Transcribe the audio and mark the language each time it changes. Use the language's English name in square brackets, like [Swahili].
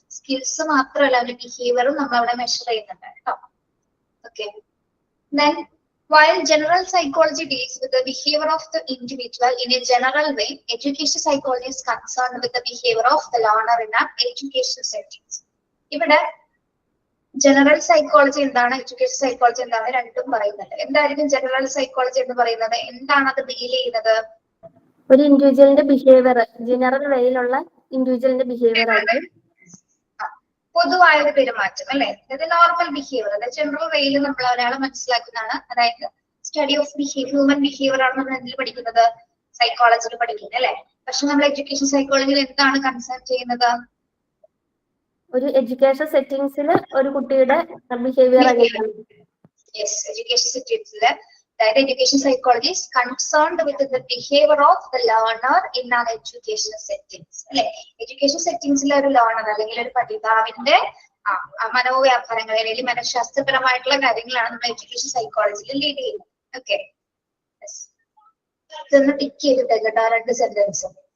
[Malayalam] Skills മാത്രമല്ല, അവന്റെ ബിഹേവിയറും നമ്മൾ അവിടെ മെഷർ ചെയ്യുന്നുണ്ട് കേട്ടോ. [English] Okay, then while general psychology deals with the behavior of the individual in a general way, education psychology is concerned with the behavior of the learner in an educational settings. [Malayalam] ഇവിടെ general psychology എന്താണ്, education psychology എന്താണ്, രണ്ടും പറയുന്നുണ്ട്. എന്തായിരിക്കും general psychology എന്ന് പറയുന്നത്? എന്താണ് അത് ഡീൽ ചെയ്യുന്നത്? ഒരു ഇൻഡിവിജ്വലിന്റെ ബിഹേവിയർ, ജനറൽ വേയിലുള്ള ഇൻഡിവിജ്വലിന്റെ ബിഹേവിയർ ആയിരിക്കും. പൊതുവായ ഒരു പെരുമാറ്റം അല്ലെ, അതായത് നോർമൽ ബിഹേവിയർ, അതായത് ജനറൽ വേയിൽ നമ്മൾ ഒരാളെ മനസ്സിലാക്കുന്നതാണ്. അതായത് study of behaviour, human behaviour ആണ് നമ്മൾ എന്തിൽ പഠിക്കുന്നത്? സൈക്കോളജിയിൽ പഠിക്കുന്നത് അല്ലെ. പക്ഷെ നമ്മൾ എഡ്യൂക്കേഷൻ സൈക്കോളജിയിൽ എന്താണ് കൺസേൺ ചെയ്യുന്നത്? ഒരു എഡ്യൂക്കേഷൻ സെറ്റിംഗ്സിൽ ഒരു കുട്ടിയുടെ ബിഹേവിയർ ആയിരിക്കും. യെസ്, എഡ്യൂക്കേഷൻ സെറ്റിംഗ്സിൽ, അതായത് education psychology [English] is concerned with the behavior of the learner in an educational settings [Malayalam] അല്ലെ. എഡ്യൂക്കേഷൻ സെറ്റിംഗ്സിലെ ഒരു ലേണർ അല്ലെങ്കിൽ ഒരു പഠിതാവിന്റെ മനോവ്യാപാരങ്ങൾ അല്ലെങ്കിൽ മനഃശാസ്ത്രപരമായിട്ടുള്ള കാര്യങ്ങളാണ് നമ്മൾ എഡ്യൂക്കേഷൻ സൈക്കോളജിയിൽ ലീഡ് ചെയ്യുന്നത്. ഓക്കെ, ഇതൊന്ന് ടിക്ക് ചെയ്തിട്ടേ കേട്ടോ, രണ്ട് സെന്റൻസ്.